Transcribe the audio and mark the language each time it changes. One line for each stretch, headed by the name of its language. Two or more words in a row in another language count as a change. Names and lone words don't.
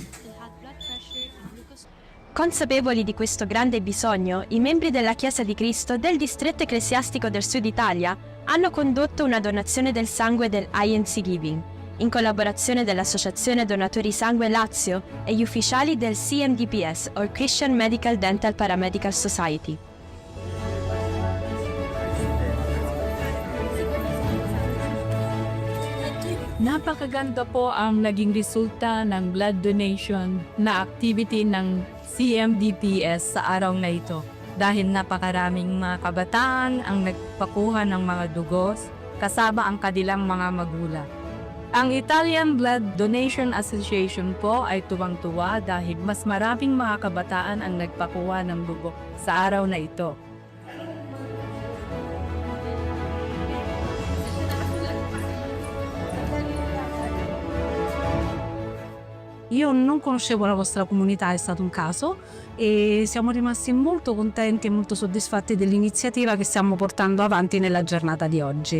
Italian: Consapevoli di questo grande bisogno, i membri della Chiesa di Cristo del distretto ecclesiastico del Sud Italia hanno condotto una donazione del sangue del INC Giving, in collaborazione dell'Associazione Donatori Sangue Lazio e gli ufficiali del CMDPS,
English: or Christian Medical Dental Paramedical Society.
Filipino: Napakaganda po ang naging resulta ng
English: blood donation
Filipino: na activity ng CMDPS sa araw na ito dahil napakaraming mga kabataan ang nagpakuha ng mga dugos kasama ang kanilang mga magulang. Ang Italian Blood Donation Association po ay tuwang-tuwa dahil mas maraming mga kabataan ang nagpakuha ng dugo sa araw na ito.
Italian: Io non conoscevo la vostra comunità, è stato un caso, e siamo rimasti molto contenti e molto soddisfatti dell'iniziativa che stiamo portando avanti nella giornata di oggi.